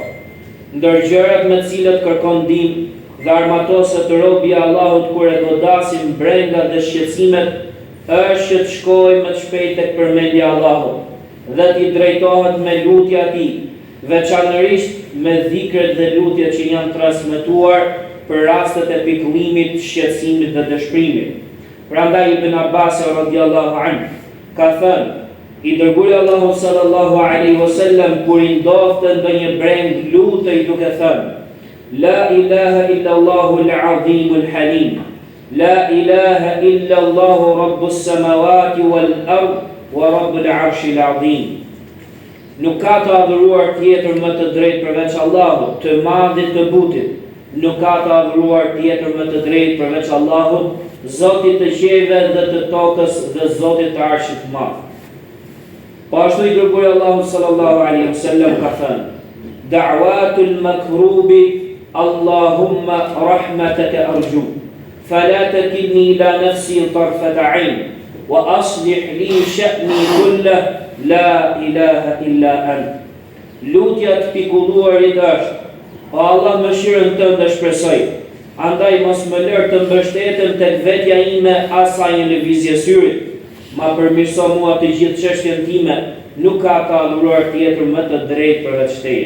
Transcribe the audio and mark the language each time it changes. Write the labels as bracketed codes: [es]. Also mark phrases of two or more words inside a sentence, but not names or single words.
[sq] Ndër gjërat me të cilët kërkon ndihmë dhe armatoset robi i Allahut kur e godasin brengat dhe shqetësimet, është që të shkojë më të shpejt tek përmendja e Allahut dhe t'i drejtohet me lutje atij, veçanërisht me dhikret dhe lutjet që janë transmetuar për rastet e pikëllimit, shqetësimit dhe dëshpërimit. Prandaj Ibn Abbas [ar] رضي الله عنه [sq] ka thënë: i dërguari Allahu [ar] صلى الله عليه وسلم [sq] kur i ndodhte ndonjë breng lutej duke thënë: [ar] لا إله إلا الله العظيم الحليم لا إله إلا الله رب السماوات والأرض ورب العرش العظيم. [sq] Nuk ka të adhuruar tjetër më të drejtë përveç Allahut, të madhit të butit. Nuk ka të adhuruar tjetër më të drejtë përveç Allahut, Zotit të qiejve dhe të tokës dhe Zotit të arshit të madh. Po ashtu i dërguari Allahu [ar] صلى الله عليه وسلم [sq] ka thënë: [ar] دعوة المكروب اللهم رحمتك أرجو فلا تكلني إلى نفسي طرفة عين, وأصلح لي شأني كله لا إله إلا أنت. [sq] Lutja të pikulluarit është: o Allah, mëshirën tënde shpresoj, andaj mos më lër të mbështetem tek vetja ime asaj në lëvizje syrit. Ma përmirëso mua të gjithë çështjen time, nuk ka të adhuruar tjetër më të drejtë përveç teje.